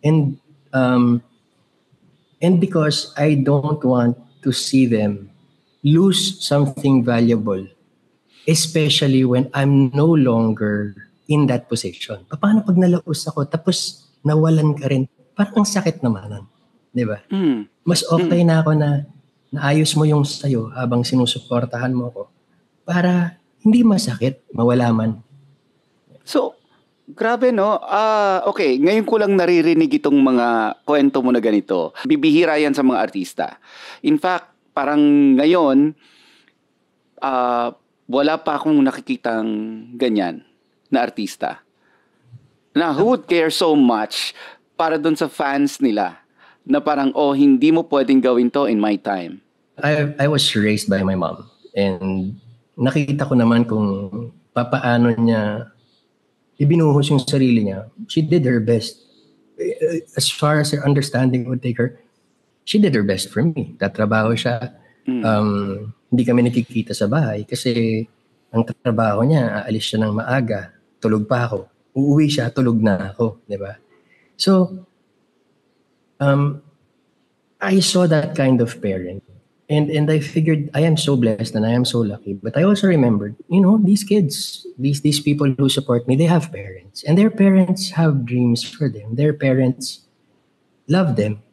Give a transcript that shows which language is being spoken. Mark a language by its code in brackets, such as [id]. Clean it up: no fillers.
[en] And because I don't want to see them lose something valuable, especially when I'm no longer in that position. [tl] Paano pag nalaos ako tapos nawalan ka rin? Parang ang sakit naman nun. Di ba? Mas okay na ako na naayos mo yung sayo habang sinusuportahan mo ako para hindi masakit, mawala man. So, grabe no? Okay, ngayon ko lang naririnig itong mga kwento mo na ganito. Bibihira yan sa mga artista. In fact, parang ngayon, wala pa akong nakikitang ganyan na artista. Na [en] who would care so much [tl] para dun sa fans nila na parang, hindi mo pwedeng gawin to [en] in my time. I was raised by my mom and [tl] nakita ko naman kung papaano niya ibinuhos yung sarili niya. [en] She did her best. As far as her understanding would take her, she did her best for me. [tl] Tatrabaho siya. Hindi kami nakikita sa bahay kasi ang trabaho niya, aalis siya ng maaga, tulog pa ako. Uuwi siya, tulog na ako. Diba? [en] So, I saw that kind of parent. And I figured I am so blessed and I am so lucky. But I also remembered, these kids, these people who support me, they have parents. And their parents have dreams for them. Their parents love them.